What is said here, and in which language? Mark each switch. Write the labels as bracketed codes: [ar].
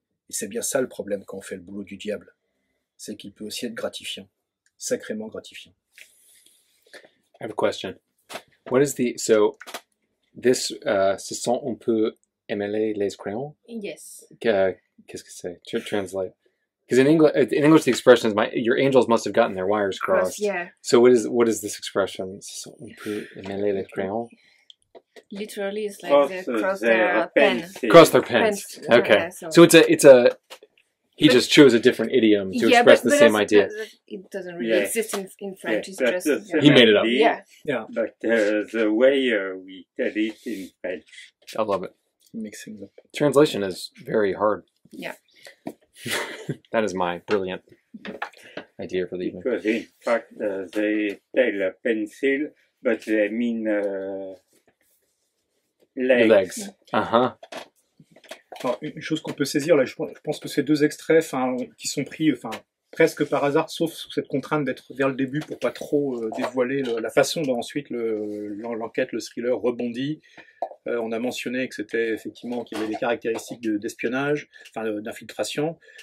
[fr] Et c'est bien ça le problème quand on fait le boulot du diable. C'est qu'il peut aussi être gratifiant. Sacrément gratifiant. [en] I have a question. What is so this, [fr] ce sont on peut émêler les crayons? [en] Yes. [fr] Qu'est-ce que c'est? Translate. [en] Because in English, the expression is your angels must have gotten their wires crossed. Yeah. So what is this expression? [fr] So on peut émêler les crayons. [en] Literally, it's like they cross their pen. Cross their pens. Okay. So it's a. He just chose a different idiom to express the same idea. It doesn't really exist in French. It's just he made it up. Yeah. But the way we tell it in French. I love it. Mixing up. Translation is very hard. Yeah. That is my brilliant idea for the evening. Because in fact, they tell a pencil, but they mean legs. Uh-huh. [fr] Alors, une chose qu'on peut saisir, là, je pense que ces deux extraits qui sont pris presque par hasard, sauf sous cette contrainte d'être vers le début pour pas trop dévoiler la façon dont ensuite l'enquête, le thriller rebondit. On a mentionné que c'était effectivement qu'il y avait des caractéristiques d'espionnage, d'infiltration.